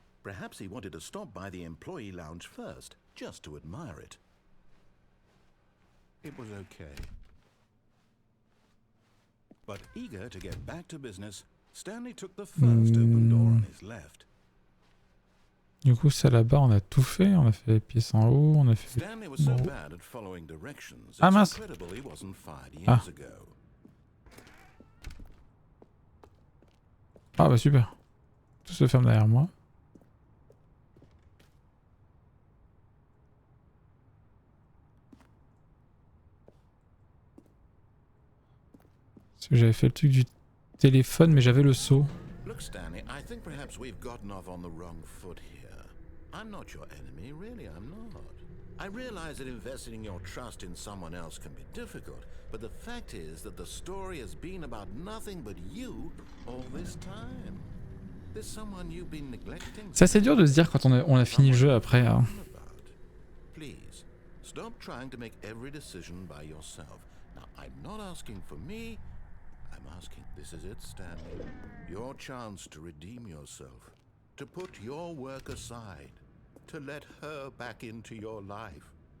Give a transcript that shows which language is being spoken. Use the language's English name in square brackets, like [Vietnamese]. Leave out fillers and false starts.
[English] Perhaps he wanted to stop by the employee lounge first, just to admire it. It was okay. But eager to get back to business, Stanley took the first open door on his left. [French] Du coup, ça là-bas, on a tout fait. On a fait les pièces en haut, on a fait... [English] Stanley was so bad at following directions, it's [French] Ah mince. [English] incredible he wasn't fired years Ah. ago. [French] Ah bah super. Tout se ferme derrière moi. Parce que j'avais fait le truc du téléphone, mais j'avais le seau. [English] Look, Stanley, I think perhaps we've gotten off on the wrong foot here. I'm not your enemy, really, I'm not. I realize that investing your trust in someone else can be difficult, but the fact is that the story has been about nothing but you all this time. There's someone you've been neglecting. [French] C'est assez dur de se dire quand on a fini le jeu après. Hein. [English] Please, stop trying to make every decision by yourself. Now, I'm not asking for me. I'm asking, this is it, Stanley. Your chance to redeem yourself. To put your work aside. To let her back into your life.